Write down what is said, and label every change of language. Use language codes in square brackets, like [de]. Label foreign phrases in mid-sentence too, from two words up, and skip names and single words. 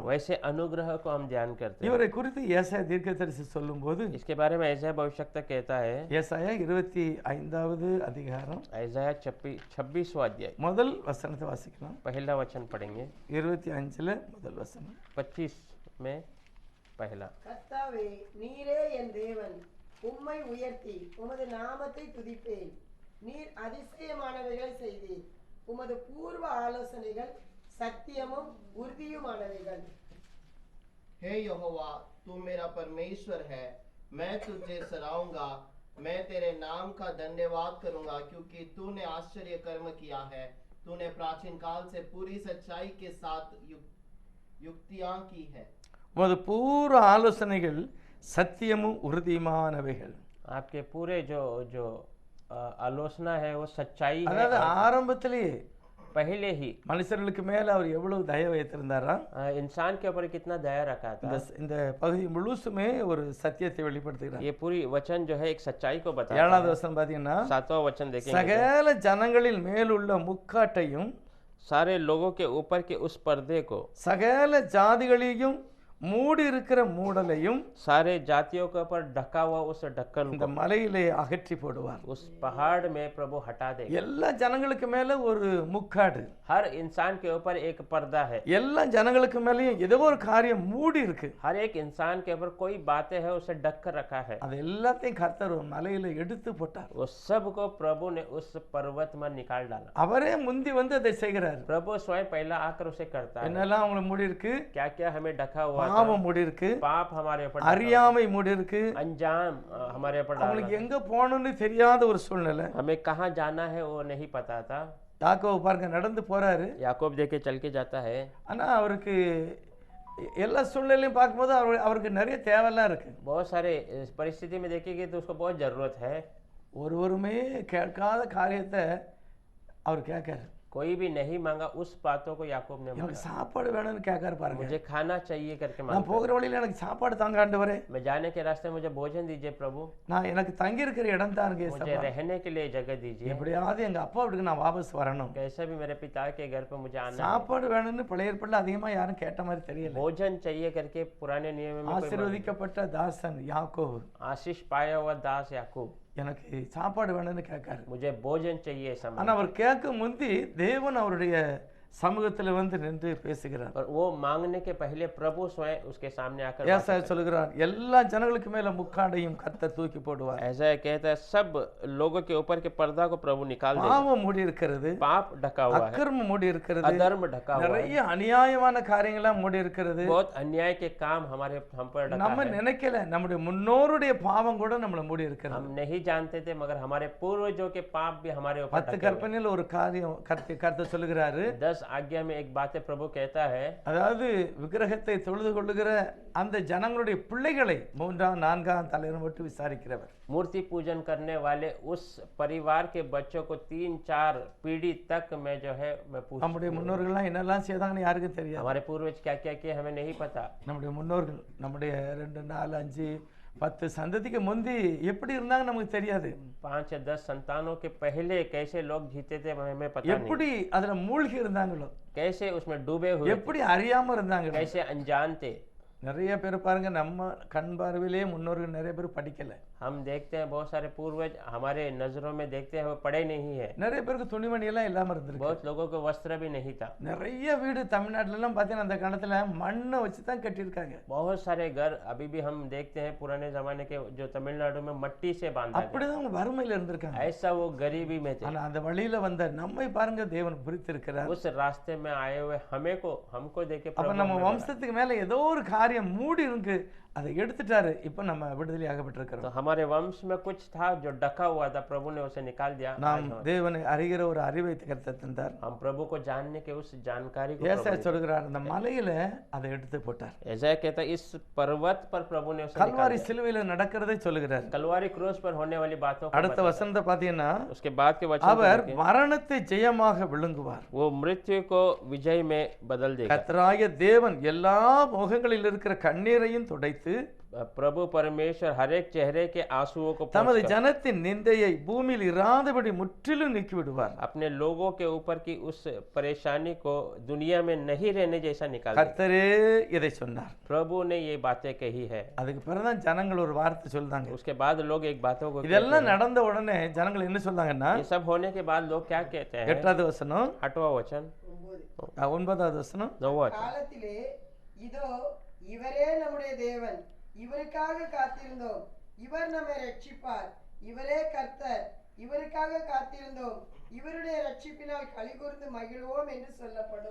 [hi] वैसे अनुग्रह को हम ध्यान करते हैं। [ta] இவரை குறித்து ஏசாயா தீர்க்கதரிசி சொல்லும்போது [hi] इसके बारे में ऐसा भविष्यवक्ता कहता है, [ta] ஏசாயா 25வது அதிகாரம் [hi] ऐसाया 26वां अध्याय [ta] முதல் வசனத்தை வாசிக்கலாம். [hi] पहला वचन पढ़ेंगे। [ta] 25ல முதல் வசனம். [hi] 25 में पहला। [ta] கர்த்தாவே, நீரே என் தேவன், உம்மை உயர்த்தி உமது நாமத்தை துதிப்பேன். நீர் அதிசயமானவைகளை செய்தீர். உமது பூர்வ ஆலோசனைகள் சத்தியமும் உறுதியுமானவைகள். [hi] हे यहोवा, तू मेरा परमेश्वर है, मैं तुझे सराहूंगा। मैं तेरे नाम का धन्यवाद करूंगा, क्योंकि तूने आश्चर्य कर्म किया है। तूने प्राचीन काल से पूरी सच्चाई के साथ युक्तियां की है। [ta] உமது பூர்வ ஆலோசனைகள் சத்தியமும் உறுதியுமானவைகள். [hi] आपके पूरे जो जो आलोचना है वो सच्चाई है। [ta] அதாவது ஆரம்பத்திலேயே [hi] पहले ही [ta] மனுஷர்களுக்கு மேல அவர் எவ்வளவு தயவு வைத்திருந்தாரா. [hi] इंसान के ऊपर कितना दया रखा था। [ta] இந்த பகுதி முழுசுமே ஒரு சத்தியத்தை வெளிப்படுத்துகிறார். [hi] ये पूरी वचन जो है एक सच्चाई को बताता [ta] 7வது [hi] है। [ta] வசனம் பாத்தீங்கன்னா, [hi] 7वां वचन देखेंगे। [ta] சகல ஜனங்களில் மேலுள்ள முக்காட்டையும் [hi] सारे लोगों के ऊपर के उस पर्दे को, [ta] சகல ஜாதிகளையும் மூடி இருக்கிற மூடலையும் [hi] सारे जातियों के ऊपर ढका हुआ उस ढक्कन [ta] இந்த [hi] को [ta] மலையிலே அகற்றி போடுவார். [hi] उस पहाड़ में प्रभु हटा देगा। [ta] எல்லா ஜனங்களுக்கு மேல ஒரு முக்காடு, [hi] हर इंसान के ऊपर एक पर्दा है। [ta] எல்லா ஜனங்களுக்கு மேலயும் ஏதோ ஒரு காரியம் மூடி இருக்கு. [hi] हर एक इंसान के ऊपर कोई बातें है उसे ढक कर रखा है। [ta] அது எல்லாத்தையும் கர்த்தர் ஒரு மலையில எடுத்து போட்டார். [hi] वो सब को प्रभु ने उस पर्वत में निकाल डाला। [ta] அவரே முந்தி வந்து அதை செய்கிறார். [hi] प्रभु स्वयं पहला आकर उसे करता है। [ta] என்னெல்லாம் அவங்களை மூடி இருக்கு, [hi] क्या क्या हमें ढका हुआ था। [ta] பாவம் மூடி இருக்கு, [hi] पाप हमारे ऊपर ढका [ta] அறியாமை மூடி இருக்கு, [hi] हुआ, अंजाम हमारे ऊपर डाला। [ta] அவங்களுக்கு எங்க போகணும்னு தெரியாத ஒரு சூழ்நிலை. [hi] हमें कहाँ जाना है वो नहीं पता था। [ta] யாக்கோபு பாருங்க நடந்து போறாரு. [hi] याकूब देखे चल के जाता है, [ta] ஆனா அவருக்கு எல்லா சூழ்நிலையும் பார்க்கும்போது அவருக்கு நிறைய தேவையெல்லாம் இருக்கு. [hi] बहुत सारे परिस्थिति में देखेंगे तो उसको बहुत जरूरत है। [ta] ஒருவருமே கேட்காத காரியத்தை அவர் கேட்காரு. [hi] कोई भी नहीं मांगा उस बातों को याकूब ने [ta] எனக்கு [hi] मांगा। [ta] சாப்பாடு வேணும்னு கேட்காரு பாருங்க. [hi] मुझे खाना चाहिए करके [ta] நான் [hi] मांगा। [ta] போகிற வழியில எனக்கு சாப்பாடு தாங்க ஆண்டவரே, [hi] मैं जाने के रास्ते मुझे भोजन दीजिए प्रभु, [ta] நான் எனக்கு தங்கி இருக்கிற இடம் தாங்க [hi] मुझे [ta] ஏசப்பா. [hi] रहने के लिए जगह दीजिए। [ta] எப்படியாவது எங்க அப்பா வீட்டுக்கு நான் வாபஸ் வரணும். [hi] कैसे भी मेरे पिता के घर पे मुझे आना है। [ta] சாப்பாடு வேணும்னு பழைய ஏற்பாடுல அதிகமா யாரும் கேட்ட மாதிரி தெரியல. [hi] भोजन चाहिए करके पुराने नियम में कोई मांगा। [ta] ஆசீர்வதிக்கப்பட்ட தாசன் யாக்கோபு [hi] आशीष पाया हुआ दास याकूब [ta] எனக்கு சாப்பாடு வேணும்னு கேட்காரு. [hi] मुझे भोजन चाहिए [ta] ஆனா [hi] समय। [ta] அவர் கேட்கும் முந்தி தேவன் அவருடைய சமூகத்துல வந்து நின்று பேசுகிறார். [hi] और वो मांगने के पहले प्रभु स्वयं उसके सामने आकर [ta] ஏசாயா சொல்லுகிறார், எல்லா ஜனங்களுக்கு மேல முக்காடையும் கர்த்தர் தூக்கி போடுவார். [hi] ऐसा कहता है सब लोगों के ऊपर के पर्दा को प्रभु निकाल देगा। [ta] பாவம் மூடி இருக்கிறது, [hi] पाप ढका हुआ है, [ta] அக்கிரமம் மூடி இருக்கிறது, [hi] अधर्म ढका हुआ है, [ta] நிறைய அநியாயமான காரியங்களாம் மூடி இருக்கிறது. [hi] बहुत अन्याय के काम हम पर ढका [ta] நம்ம [hi] है। [ta] நினைக்கல, நம்முடைய முன்னோருடைய பாவம் கூட நம்மள மூடி இருக்கிறது. [hi] हम नहीं जानते थे मगर हमारे पूर्वजों के पाप भी हमारे ऊपर [ta] 10 [hi] ढके हुए हैं। [ta] கற்பனையில் ஒரு காரியம் கர்த்தர் சொல்லுகிறாரு, [hi] 10 10 आज्ञा में एक बात है प्रभु कहता है, [ta] அதாவது விக்கிரகத்தை தொழுது கொள்ளுகிற அந்த ஜனங்களுடைய பிள்ளைகளை 3ஆம் 4ஆம் தலைமுறை மட்டும் விசாரிக்கிறவர். [hi] मूर्ति पूजन करने वाले उस परिवार के बच्चों को 3-4 पीढ़ी तक मैं जो है मैं पूछ [ta] நம்முடைய முன்னோர்கள்லாம் என்னெல்லாம் செய்தாங்கன்னு யாருக்கும் தெரியாது. [hi] हमारे पूर्वज क्या क्या किए हमें नहीं पता। [ta] நம்முடைய முன்னோர்கள் நம்முடைய 2 4 5 10 சந்ததிக்கு முந்தி எப்படி இருந்தாங்க நமக்கு தெரியாது. [hi] 5 या 10 संतानों के पहले कैसे लोग जीते थे हमें पता नहीं, [ta] எப்படி அதுல மூழ்கி இருந்தாங்களோ, [hi] कैसे उसमें डूबे हुए, [ta] எப்படி அறியாம இருந்தாங்களோ. [hi] कैसे अनजान थे। [ta] நிறைய பேர் பாருங்க, நம்ம கண் பார்வையிலே முன்னோர்கள் நிறைய பேர் படிக்கல. [hi] हम देखते हैं बहुत सारे पूर्वज हमारे नजरों में देखते हैं वो पढ़े नहीं है। [ta] நிறைய பேருக்கு துணிமணி எல்லாம் இல்லாம இருந்திருக்கு. [hi] बहुत लोगों को वस्त्र भी नहीं था। [ta] நிறைய வீடு தமிழ்நாட்டுல எல்லாம் பாத்தீங்கன்னா அந்த காலத்துல மண்ணை வச்சு தான் கட்டியிருக்காங்க. [hi] बहुत सारे घर अभी भी हम देखते हैं पुराने जमाने के जो तमिलनाडु में मट्टी से बांधा गया। [ta] அப்படிதான் அவங்க வறுமையில இருந்திருக்காங்க. [hi] ऐसा वो गरीबी में थे। [ta] ஆனா அந்த வழியில வந்த நம்மை பாருங்க, தேவன் பிரித்திருக்கிறார். [hi] उस रास्ते में आए हुए हमको देखे [ta] அப்ப [hi] प्रभु [ta] நம்ம [hi] हमें बना। [ta] வம்சத்துக்கு மேல ஏதோ ஒரு காரியம் மூடி இருக்கு, அதை எடுத்துட்டாரு. இப்ப நம்ம விடுதலை [hi] तो [ta] ஆகப்பட்டிருக்கிறோம். [hi] हमारे वंश में कुछ था जो ढका हुआ था, प्रभु ने उसे निकाल दिया। [ta] நாம் தேவனை அறிகிற ஒரு அறிவை கர்த்தர் தந்தார். [hi] हम प्रभु को जानने के उस जानकारी को [ta] ஏசாயா சொல்கிறார், அந்த மலையில அதை எடுத்து போட்டார். [hi] ऐसा कहता है इस पर्वत पर प्रभु ने उसे निकाल [ta] கல்வாரி சிலுவையில நடக்கிறதை சொல்லுகிறார். [hi] दिया। कलवारी क्रूस पर होने वाली बातों को [ta] அடுத்த வசனத்தை பாத்தீங்கன்னா, [hi] उसके बाद के वचन [ta] அவர் மரணத்தை ஜெயமாக விழுங்குவார். [hi] वो मृत्यु को विजय में बदल देगा। [ta] கர்த்தராகிய தேவன் எல்லா முகங்களில் இருக்கிற கண்ணீரையும் துடைத்து [hi] प्रभु परमेश्वर हर एक चेहरे के आंसुओं को [ta] தமது ஜனத்தின் நிந்தையை பூமியில் இராதபடி முற்றிலும் நீக்கி விடுவார். [hi] अपने लोगों के ऊपर की उस परेशानी को दुनिया में नहीं रहने जैसा निकाल देगा। [ta] கர்த்தரே இதை சொன்னார். [hi] प्रभु ने ये बातें कही है। [ta] அதுக்கு பிறகுதான் ஜனங்கள் ஒரு வார்த்தை சொல்றாங்க. [hi] उसके बाद लोग एक बातों को [ta] இதெல்லாம் நடந்த உடனே ஜனங்கள் என்ன சொல்றாங்கன்னா, [hi] ये सब होने के बाद लोग क्या कहते हैं? [ta] 8வது வசனம், [hi] 8वां वचन, [ta] 9வது வசனம், [hi] 9वां वचन। [ta] காலத்திலே இதோ இவரே நம்முடைய தேவன், இவருக்காக காத்திருந்தோம், இவர் நம்மை ரட்சிப்பார், இவரே கர்த்தர், இவருக்காக காத்திருந்தோம், இவருடைய ரட்சிப்பினால் களிகூர்ந்து மகிழ்வோம் என்று சொல்லப்படும்.